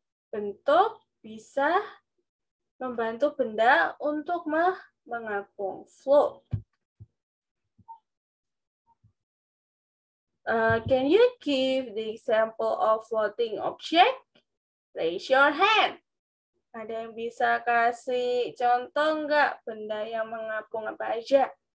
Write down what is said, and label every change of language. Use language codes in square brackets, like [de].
[id] Bentuk bisa membantu benda untuk mengapung, float. [en] Can you give the example of floating object? Raise your hand. [id] Ada yang bisa kasih contoh nggak benda yang mengapung apa aja?